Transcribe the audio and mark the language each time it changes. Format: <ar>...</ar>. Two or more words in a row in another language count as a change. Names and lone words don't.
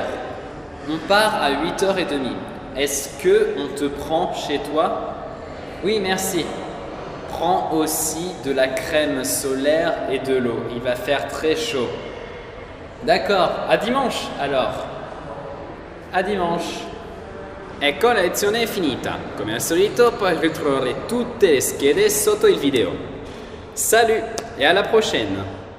<fr>On part à 8h30. Est-ce qu'on te prend chez toi? Oui, merci. Prends aussi de la crème solaire et de l'eau. Il va faire très chaud. D'accord. À dimanche alors. A dimanche.</fr> <it>Ecco, la lezione è finita. Come al solito puoi ritrovare tutte le schede sotto il video.</it> <fr>Salut</fr> <it>e alla</it> <fr>prochaine!</fr>